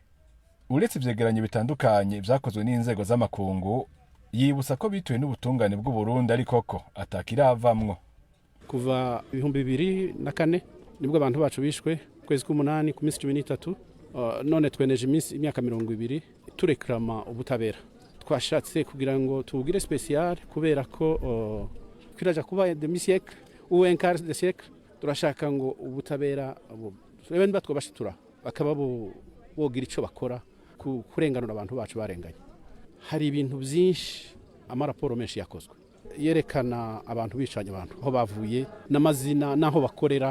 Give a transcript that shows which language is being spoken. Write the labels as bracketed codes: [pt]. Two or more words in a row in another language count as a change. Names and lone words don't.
[rn] Uretse ivyegeranyo bitandukanye vyakozwe n'inzego z'amakungu, yibutsa ko bituwe n'ubutungane bw'u Burundi ariko ko atakiravamwo. Kuva 2004 nibwo abantu bacu bishwe kwezi k'umunani ku minsi 13, none tweneje imyaka 20 turekrama ubutabera. Twashatse kugira ngo tugire special kubera ko kiraja kuba [fr] demi-siècle ou un quart de siècle, [rn] turashaka ngo ubutabera bene batwo bashitura bakaba bogira ico bakora kurenganura abantu bacu barenganye. Hari ibintu byinshi amaraporo menshi yakozwe yerekana abantu bicanye abantu aho bavuye n'amazina naho bakorera.